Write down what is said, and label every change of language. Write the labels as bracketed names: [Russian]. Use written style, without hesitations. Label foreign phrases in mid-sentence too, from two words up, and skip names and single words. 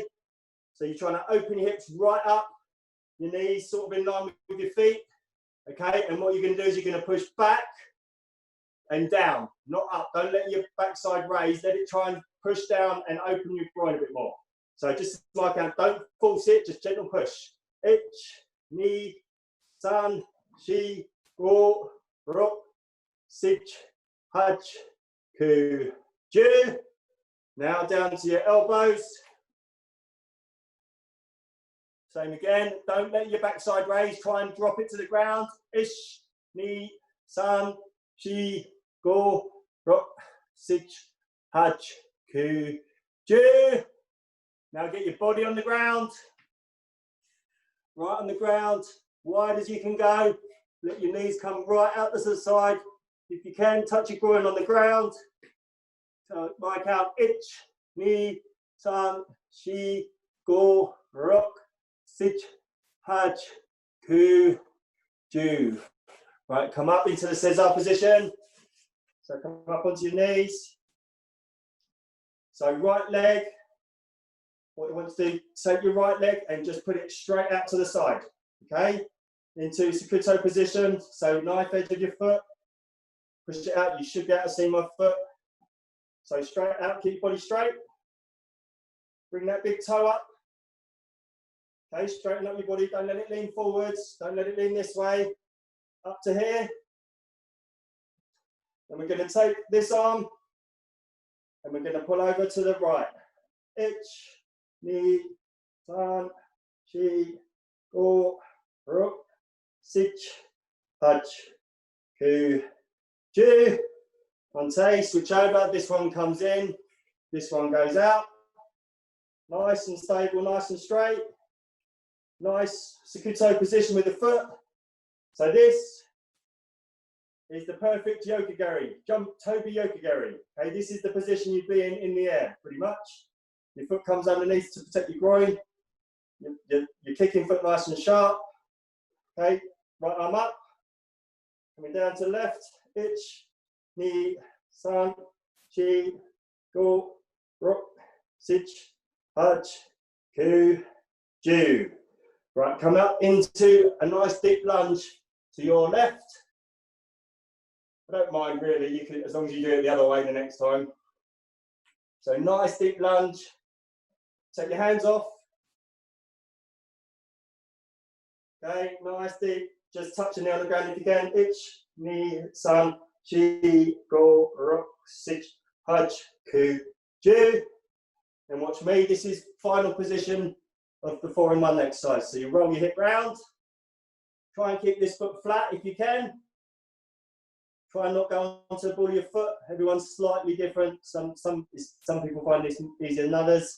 [English] So you're trying to open your hips right up, your knees sort of in line with your feet, okay? And what you're going to do is you're going to push back and down, not up. Don't let your backside raise. Let it try and push down and open your groin a bit more. So just like that, don't force it, just gentle push. [Japanese] Ich, 二、三、四, 五、六、七、八、九、十. [English] Now down to your elbows. Same again. Don't let your backside raise. Try and drop it to the ground. [Japanese] Ish, 二、三、四, 五、六、七、八、九、十. [English] Now get your body on the ground. Right on the ground, wide as you can go. Let your knees come right out to the side. If you can, touch your groin on the ground. So my count, ich, [Japanese] 二、三、四, 五、六、七、八、九、十. [English] Right, come up into the Sensei position. So come up onto your knees. So right leg. What you want to do, take your right leg and just put it straight out to the side, okay? Into Sakuto position, so knife edge of your foot. Push it out, you should be able to see my foot. So straight out, keep your body straight. Bring that big toe up. Okay, straighten up your body, don't let it lean forwards, don't let it lean this way. Up to here. Then we're going to take this arm and we're going to pull over to the right. [Japanese] Ich, 二、三、四, 五、六、七、八、九、十. [English] Onte, switch over. This one comes in, this one goes out. Nice and stable, nice and straight. Nice Sakuto position with the foot. So this is the perfect Yokogari, jump Toby Yokogari. Okay, this is the position you'd be in the air, pretty much. Your foot comes underneath to protect your groin. Your kicking foot nice and sharp. Okay, right arm up. Coming down to the left. [Japanese] Ich, 二、三、四, 五、六、七、八、九、十. [English] Right, come up into a nice deep lunge to your left. I don't mind really, you can, as long as you do it the other way the next time. So nice deep lunge. Take your hands off. Okay, nice deep. Just touching down the ground if you can. [Japanese] Ich, 二、三、四, 五、六、七、八、九、十. [English] And watch me. This is final position of the 4-in-1 exercise. So you roll your hip round. Try and keep this foot flat if you can. Try and not go onto the ball of your foot. Everyone's slightly different. Some people find this easier than others.